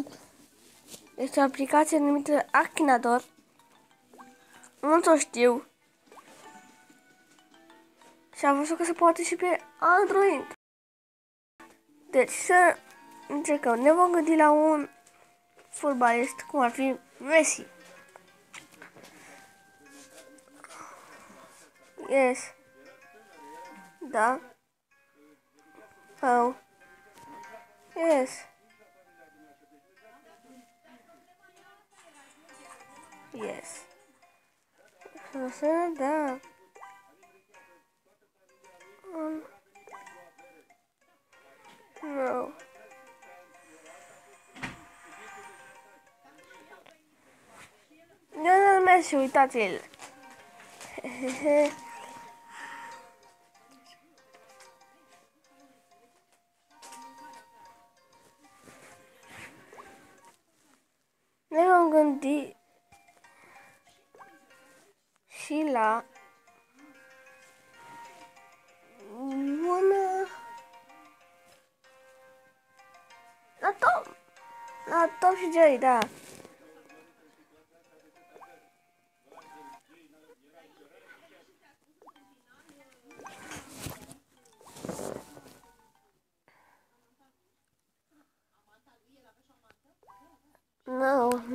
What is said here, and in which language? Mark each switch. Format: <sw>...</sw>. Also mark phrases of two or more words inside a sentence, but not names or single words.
<ro>Este o aplicație numită Akinator. Nu o știu. Și am văzut că se poate și pe Android. Deci să încercăm. Ne vom gândi la un fotbalist, cum ar fi Messi. Yes. Da. Oh. Yes. Yes. Da. No. Lionel Messi, uitați-l. Ne vom gândi și la la Tom și Jerry, da. No.</ro>